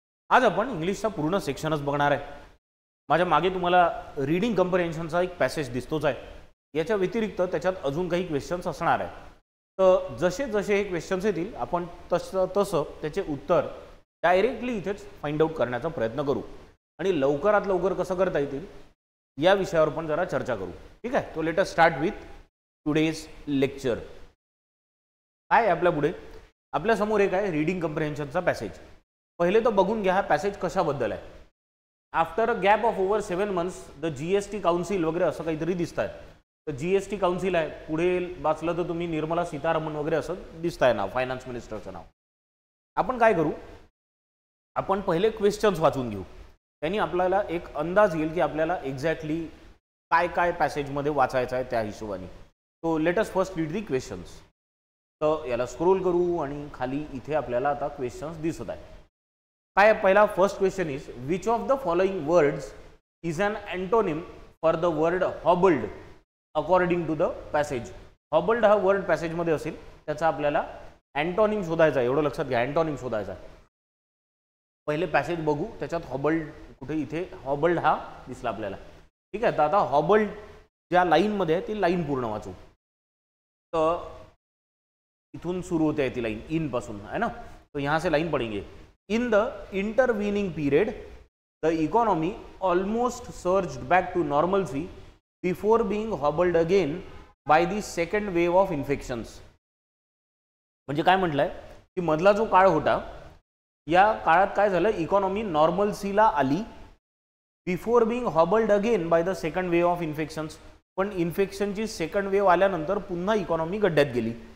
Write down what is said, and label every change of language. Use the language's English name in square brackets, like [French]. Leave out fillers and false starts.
[Marathi] आज आपण इंग्लिशचा पूर्ण सेक्शनच बघणार आहे. माझ्या मागे तुम्हाला रीडिंग कम्प्रिहेन्शनचा एक पॅसेज दिसतोच आहे. याच्या व्यतिरिक्त त्याच्यात अजून काही क्वेश्चन्स असणार आहे. तर जसे जसे हे क्वेश्चन्स येतील आपण तसं त्याचे उत्तर डायरेक्टली इथेच फाइंड आउट करण्याचा प्रयत्न करू आणि लवकरात लवकर कसं करता येतील या विषयावर पण जरा चर्चा करू. ठीक आहे. [English] तो let us start with today's lecture. [Marathi] काय आहे आपल्या पुढे? आपल्या समोर एक आहे रीडिंग कम्प्रिहेन्शनचा पॅसेज. पहिले तर बघून घ्या हा पॅसेज कशाबद्दल आहे. [English] after a gap of over 7 months the GST council [Marathi] वगैरे असं काहीतरी दिसत आहे. तर जीएसटी काउन्सिल आहे. पुढे वाचलं तर तुम्ही निर्मला सीतारामन वगैरे असं दिसत आहे नाव, फायनान्स मिनिस्टरचं नाव. आपण काय करू, आपण पहिले क्वेश्चन्स वाचून घेऊ. त्यांनी आपल्याला एक अंदाज येईल की आपल्याला एक्झॅक्टली काय काय पॅसेजमध्ये वाचायचं आहे त्या हिशोबाने. [English] तो let us first read the questions. [Marathi] तर याला स्क्रोल करू आणि खाली इथे आपल्याला आता क्वेश्चन्स दिसत आहे. काय पहिला [English] First question is which of the following words is an antonym for the word hobbled according to the passage. [Marathi] हॉबल्ड हा वर्ड पॅसेजमध्ये असेल, त्याचा आपल्याला अँटोनिम शोधायचा आहे. एवढं लक्षात घ्या, अँटोनिम शोधायचा आहे. पहिले पॅसेज बघू, त्याच्यात हॉबल्ड कुठे, इथे हॉबल्ड हा दिसला आपल्याला. ठीक आहे. तर आता हॉबल्ड ज्या लाईनमध्ये आहे ती लाईन पूर्ण वाचू. तर इथून सुरू होते आहे ती लाइन इन पासून [Hindi] है ना. तो यहाँ से लाइन पढ़ेंगे. [English] In the intervening period the economy almost surged back to normalcy before being hobbled again by the second wave of infections. [Marathi] म्हणजे काय म्हटलंय की मधला जो काळ होता या काळात काय झालं, इकॉनॉमी नॉर्मलसीला आली [English] Before being hobbled again by the second wave of infections. [Marathi] पण इन्फेक्शनची सेकंड वेव आल्यानंतर पुन्हा इकॉनॉमी गड्ड्यात गेली.